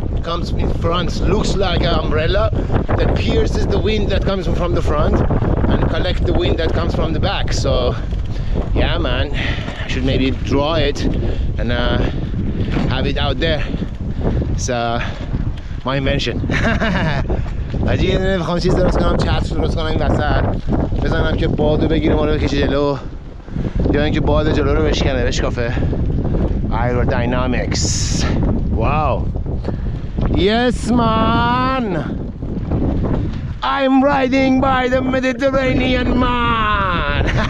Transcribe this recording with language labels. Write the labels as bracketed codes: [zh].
[en] comes in front, looks like an umbrella that pierces the wind that comes from the front and collect the wind that comes from the back. So yeah man, I should maybe draw it and have it out there. It's my invention. [fa] حاجی یه دونه بخوام چیز درست کنم، چتر درست کنم این وسط بزنم که بادو بگیره ما رو بکشه جلو، یا اینکه باد جلو رو بشکنه بشکافه. [en] Aerodynamics. Wow. Yes man, I'm riding by the Mediterranean man.